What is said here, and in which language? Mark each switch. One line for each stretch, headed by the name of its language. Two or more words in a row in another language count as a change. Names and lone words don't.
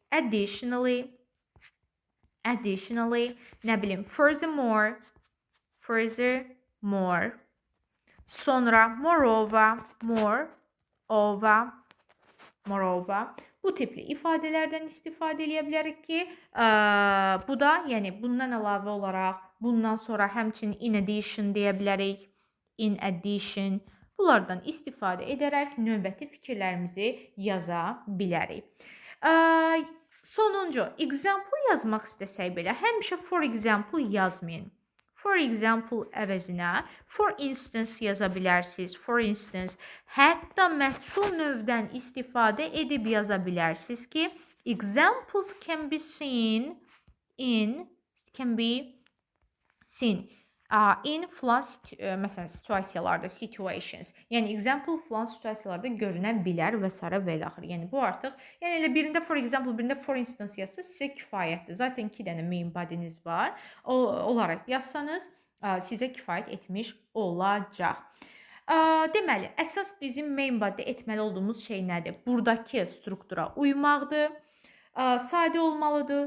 Azerbaijani: additionally, nə bilim, furthermore, sonra moreover, bu tipli ifadələrdən istifadə edə bilərik ki, bu da, yəni bundan əlavə olaraq, bundan sonra həmçinin
English: in addition
Azerbaijani: deyə bilərik,
English: in addition,
Azerbaijani: bunlardan istifadə edərək növbəti fikirlərimizi yaza bilərik. Sonuncu, example yazmaq istəsək belə, həmişə
English: for example
Azerbaijani: yazmayın.
English: For example əvəzinə for instance
Azerbaijani: yaza bilərsiniz.
English: For instance,
Azerbaijani: hətta məchul növdən istifadə edib yaza bilərsiniz ki,
English: examples can be seen in
Azerbaijani: filan məsələn situasiyalarda,
English: situations.
Azerbaijani: Yəni example filan situasiyalarda görünə bilər və s. və ilə axır. Yəni bu artıq, yəni elə birində
English: for example,
Azerbaijani: birində
English: for instance
Azerbaijani: yazsanız sizə kifayətdir. Zaten 2 dənə
English: main body'niz
Azerbaijani: var. Olaraq yazsanız sizə kifayət etmiş olacaq. Deməli, əsas bizim
English: main body
Azerbaijani: etməli olduğumuz şey nədir? Buradakı struktura uymaqdır. Sadə olmalıdır.